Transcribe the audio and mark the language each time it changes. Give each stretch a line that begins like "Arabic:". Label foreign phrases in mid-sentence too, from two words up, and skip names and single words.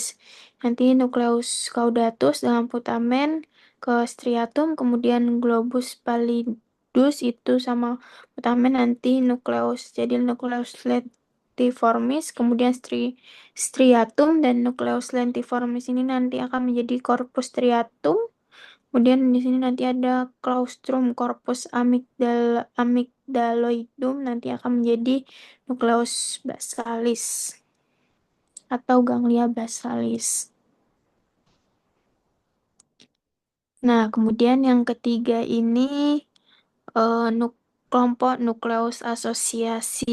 Indonesian: Nanti nukleus caudatus dengan putamen ke striatum, kemudian
Latin: globus pallidus
Indonesian: itu sama putamen nanti nukleus. Jadi nukleus lentiformis, kemudian striatum dan nukleus lentiformis ini nanti akan menjadi
Latin: corpus striatum.
Indonesian: Kemudian di sini nanti ada
Latin: claustrum corpus amygdaloidum
Indonesian: nanti akan menjadi nukleus basalis atau
Latin: ganglia basalis.
Indonesian: Nah, kemudian yang ketiga ini kelompok nukleus asosiasi.